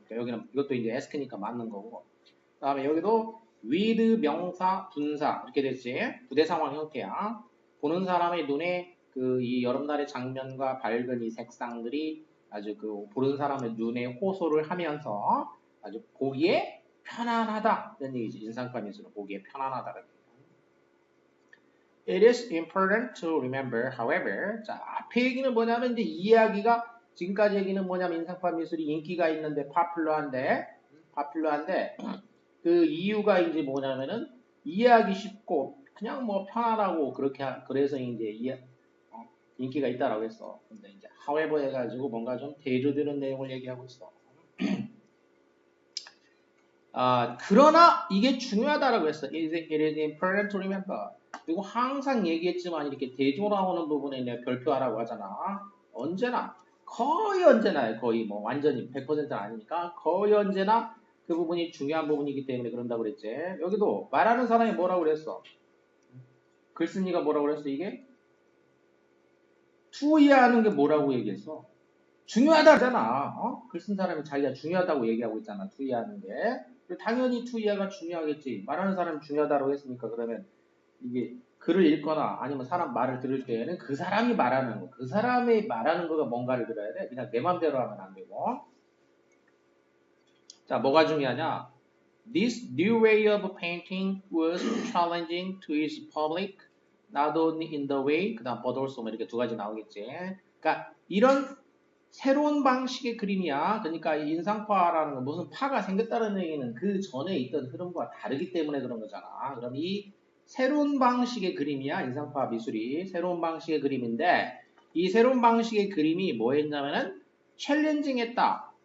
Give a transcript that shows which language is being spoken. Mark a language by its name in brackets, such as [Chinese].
[Korean] 그러니까 여기는 이것도 이제 ask니까 맞는 거고. 그다음에 여기도 with 명사 분사 이렇게 됐지. 부대 상황 형태야. 보는 사람의 눈에 그 이 여름날의 장면과 밝은 이 색상들이 아주 그 보는 사람의 눈에 호소를 하면서 아주 보기에 편안하다 이런 얘기지. 인상과 미술은 보기에 편안하다는 얘기. [English] It is important to remember, however. [Korean] 자, 앞에 얘기는 뭐냐면 이제 이 이야기가 지금까지 얘기는 뭐냐면 인상파 미술이 인기가 있는데 popular한데 그 이유가 이제 뭐냐면은 이해하기 쉽고 그냥 뭐 편안하고 그렇게 그래서 이제 인기가 있다라고 했어. 근데 이제 however 해가지고 뭔가 좀 대조되는 내용을 얘기하고 있어. 그러나 이게 중요하다라고 했어. [English] It is important to remember. [Korean] 그리고 항상 얘기했지만 이렇게 대조 나오는 부분에 내가 별표하라고 하잖아. 언제나 거의 언제나 거의 뭐 완전히 100%는 아니니까 거의 언제나 그 부분이 중요한 부분이기 때문에 그런다고 그랬지. 여기도 말하는 사람이 뭐라고 그랬어? 글쓴이가 뭐라고 그랬어 이게? 투이하는 게 뭐라고 얘기했어? 중요하다잖아. 글쓴 사람이 자기가 중요하다고 얘기하고 있잖아. 투이하는 게. 당연히 투이하가 중요하겠지. 말하는 사람이 중요하다고 했으니까 그러면 이게 글을 읽거나 아니면 사람 말을 들을 때에는 그 사람이 말하는 거, 그 사람이 말하는 거가 뭔가를 들어야 돼. 그냥 내 맘대로 하면 안 되고. 자, 뭐가 중요하냐? [English] This new way of painting was challenging to its public, not only in the way, [Korean] 그 다음 [English] but also 이렇게 두 가지 나오겠지. [Korean] 그러니까 이런 새로운 방식의 그림이야. 그러니까 인상파라는 건 무슨 파가 생겼다는 얘기는 그 전에 있던 흐름과 다르기 때문에 그런 거잖아. 그럼 이 새로운 방식의 그림이야. 인상파 미술이 새로운 방식의 그림인데 이 새로운 방식의 그림이 뭐 했냐면은 챌린징했다.